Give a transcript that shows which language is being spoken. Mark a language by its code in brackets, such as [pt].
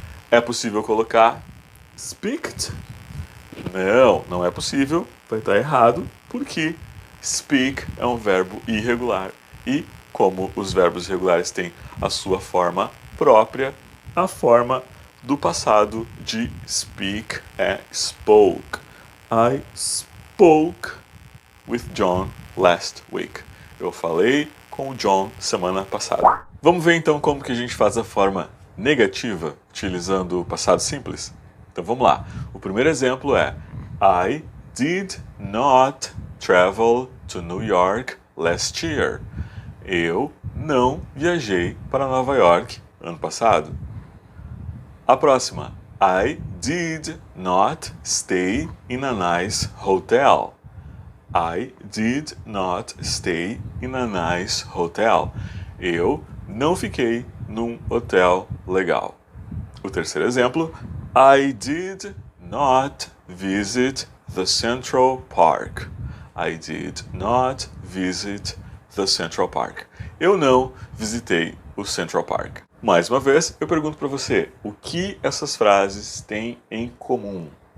[pt] É possível colocar speaked? Não, não é possível. Vai estar errado, porque speak é um verbo irregular. E como os verbos irregulares têm a sua forma própria, a forma do passado de speak é spoke. [en] I spoke with John last week. [pt] Eu falei com o John semana passada. Vamos ver então como que a gente faz a forma negativa utilizando o passado simples? Então vamos lá. O primeiro exemplo é [en] I did not travel to New York last year. [pt] Eu não viajei para Nova York ano passado. A próxima. [en] I did not stay in a nice hotel. I did not stay in a nice hotel. [pt] Eu não fiquei num hotel legal. O terceiro exemplo. [en] I did not visit the Central Park. I did not visit the Central Park. [pt] Eu não visitei o Central Park. Mais uma vez, eu pergunto para você, o que essas frases têm em comum?